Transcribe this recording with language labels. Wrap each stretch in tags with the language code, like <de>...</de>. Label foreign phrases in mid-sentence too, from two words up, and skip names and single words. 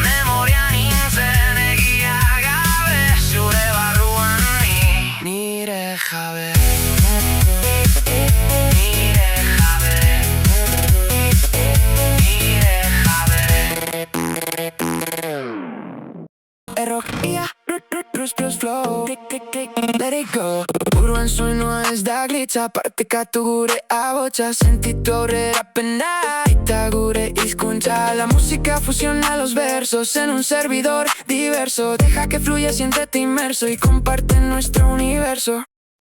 <eu>Memorian nintzen egia gabe, zure barruan nire jabe. Nire jabe, nire jabe. Errokia,</eu> <en>plus flow, click, let it go.</en> <eu>Buruan soinua ez da glitza, partekatu gure ahotsa. Sentitu aurrerapena, eta gure hizkuntza.</eu> <es>La música fusiona los versos en un servidor diverso. Deja que fluya, siéntete inmerso y comparte nuestro universo.</es>